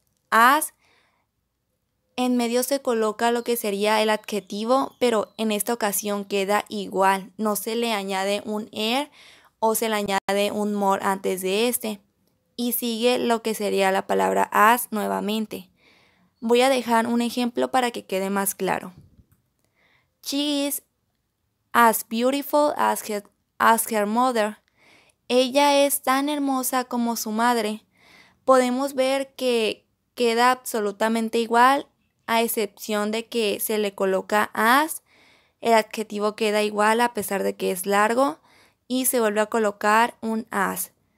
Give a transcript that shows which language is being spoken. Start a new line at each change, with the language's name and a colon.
Spanish: As, en medio se coloca lo que sería el adjetivo, pero en esta ocasión queda igual. No se le añade un o se le añade un more antes de este. y sigue lo que sería la palabra as nuevamente. Voy a dejar un ejemplo para que quede más claro.
English: She is as beautiful as her mother.
Spanish: Ella es tan hermosa como su madre. Podemos ver que queda absolutamente igual, a excepción de que se le coloca as. El adjetivo queda igual a pesar de que es largo y se vuelve a colocar un as.